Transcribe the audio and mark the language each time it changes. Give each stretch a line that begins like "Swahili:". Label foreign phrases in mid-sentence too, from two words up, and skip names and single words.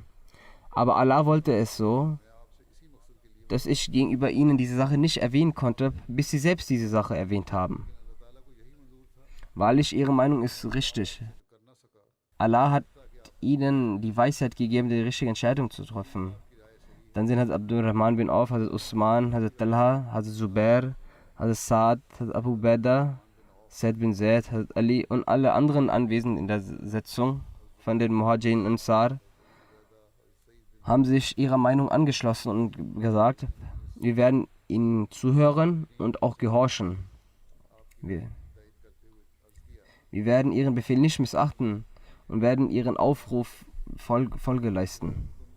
German: Aber Allah wollte es so, dass ich gegenüber ihnen diese Sache nicht erwähnen konnte, bis sie selbst diese Sache erwähnt haben. Wahrlich, ihre Meinung ist richtig. Allah hat ihnen die Weisheit gegeben, die richtige Entscheidung zu treffen. Dann sind Hazrat Abdurrahman bin Auf, Hazrat Usman, Hazrat Talha, Hazrat Zubair, Hazrat Saad, Hazrat Abu Ubaidah, Said bin Zaid, Hazrat Ali und alle anderen Anwesenden in der Sitzung von den Muhajirin und Ansar haben sich ihrer Meinung angeschlossen und gesagt, wir werden ihnen zuhören und auch gehorchen. Wir werden ihren Befehl nicht missachten und werden ihren Aufruf Folge leisten.